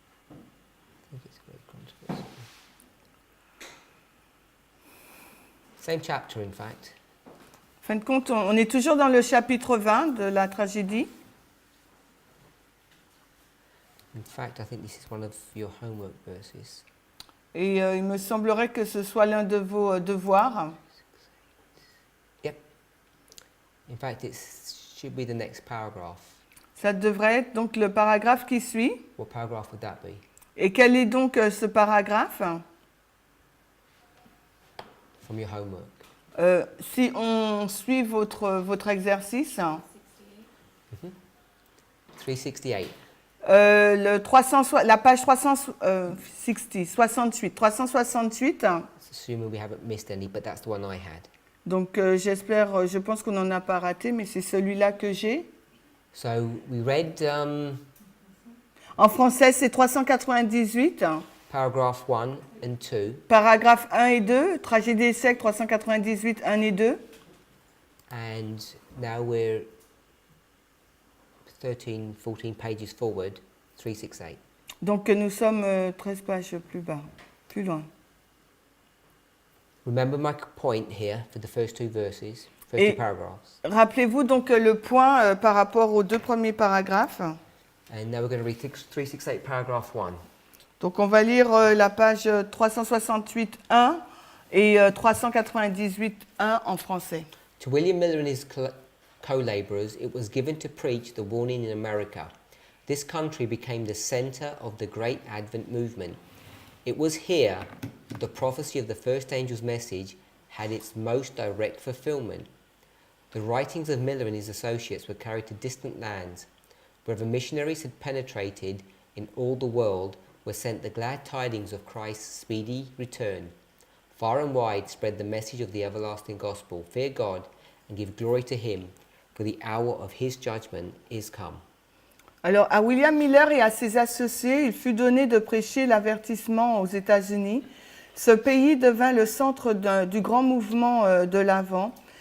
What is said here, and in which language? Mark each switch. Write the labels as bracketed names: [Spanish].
[English] I think it's great controversy. Same chapter, in fact. [French] En fin de compte, on est toujours dans le chapitre 20 de la tragédie. [English] In fact, I think this is one of your homework verses. [French] Et il me semblerait que ce soit l'un de vos devoirs. [English] Yep. In fact, it should be the next paragraph. [French] Ça devrait être donc le paragraphe qui suit. [English] What paragraph would that be? [French] Et quel est donc ce paragraphe? [English] From your homework. [French] Si on suit votre exercice, [English] 368. [French] la page 368, [English] Assuming we haven't missed any, but that's the one I had. [French] donc je pense qu'on n'en a pas raté, mais c'est celui-là que j'ai. [English] So we read [French] En français, c'est 398, [English] paragraph 1 and 2, [French] paragraphes 1 et 2, tragédie des siècles 398, 1 et 2. [English] and now we're 13, 14 pages forward, 368. [French] Donc nous sommes 13 pages plus loin. [English] Remember my point here for the first two verses, first [French] Et- [English] two paragraphs. [French] Rappelez-vous donc le point par rapport aux deux premiers paragraphes. [English] And now we're going to read 368 paragraph 1. [French] Donc on va lire la page 368, 1 et 398, 1 en français. [English] To William Miller and his co-laborers, it was given to preach the warning in America. This country became the center of the great Advent movement. It was here that the prophecy of the first angel's message had its most direct fulfillment. The writings of Miller and his associates were carried to distant lands, where the missionaries had penetrated in all the world, were sent the glad tidings of Christ's speedy return. Far and wide spread the message of the everlasting gospel. Fear God and give glory to him, for the hour of his judgment is come. [French] Alors à William Miller et à ses associés, il fut donné de prêcher l'avertissement aux États-Unis. Ce pays devint le centre du grand mouvement de l'Avent.